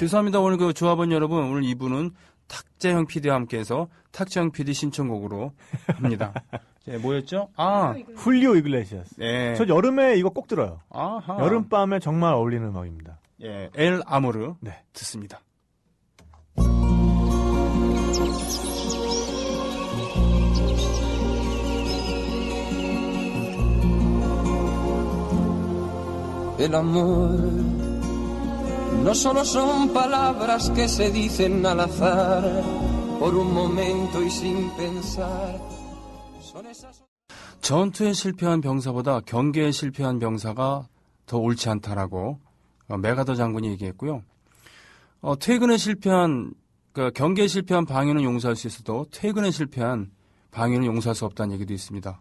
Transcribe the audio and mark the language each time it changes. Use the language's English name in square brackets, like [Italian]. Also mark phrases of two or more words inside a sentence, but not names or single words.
[Korean] 죄송합니다. 오늘 그 조합원 여러분 오늘 2부는 탁재형 PD와 함께해서 탁재형 PD 신청곡으로 합니다. 뭐였죠? 훌리오 이글레시아스. 네. 저 여름에 이거 꼭 들어요. 아하. 여름밤에 정말 어울리는 음악입니다. 예, 엘 아모르 듣습니다. [Spanish] El amor no solo son palabras que se dicen al azar por un momento y sin pensar. Son esas... [Korean] 전투에 실패한 병사보다 경계에 실패한 병사가 더 옳지 않다라고 메가더 장군이 얘기했고요. 퇴근에 실패한 그러니까 경계에 실패한 방위는 용서할 수 있어도 퇴근에 실패한 방위는 용서할 수 없다는 얘기도 있습니다.